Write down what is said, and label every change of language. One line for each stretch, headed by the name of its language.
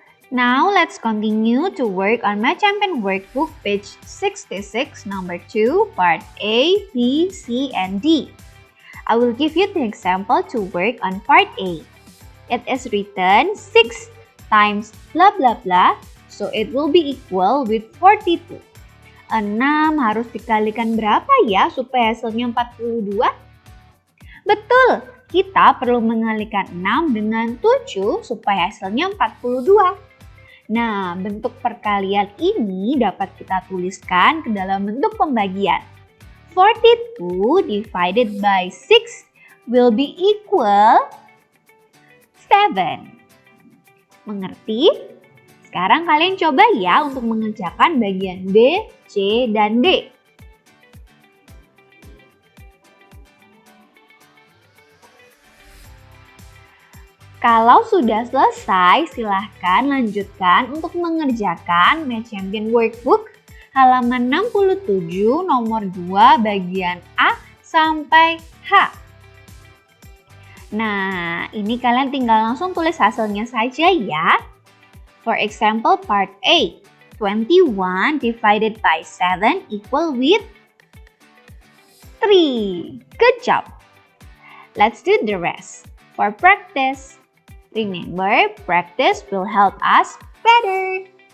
English: Now, let's continue to work on My Champion workbook, page 66, number 2, part A, B, C, and D. I will give you the example to work on part A. It is written 6 times blah blah blah, so it will be equal with 42.
Indonesian: 6 harus dikalikan berapa ya supaya hasilnya 42? Betul, kita perlu mengalikan 6 dengan 7 supaya hasilnya 42. Nah, bentuk perkalian ini dapat kita tuliskan ke dalam bentuk pembagian.
English: 42 divided by 6 will be equal 7.
Indonesian: Mengerti? Sekarang kalian coba ya untuk mengerjakan bagian B, C, dan D. Kalau sudah selesai, silahkan lanjutkan untuk mengerjakan Math Champion Workbook halaman 67 nomor 2 bagian A sampai H. Nah, ini kalian tinggal langsung tulis hasilnya saja ya.
English: For example, part A, 21 divided by 7 equal with 3. Good job. Let's do the rest. For practice, remember, practice will help us better.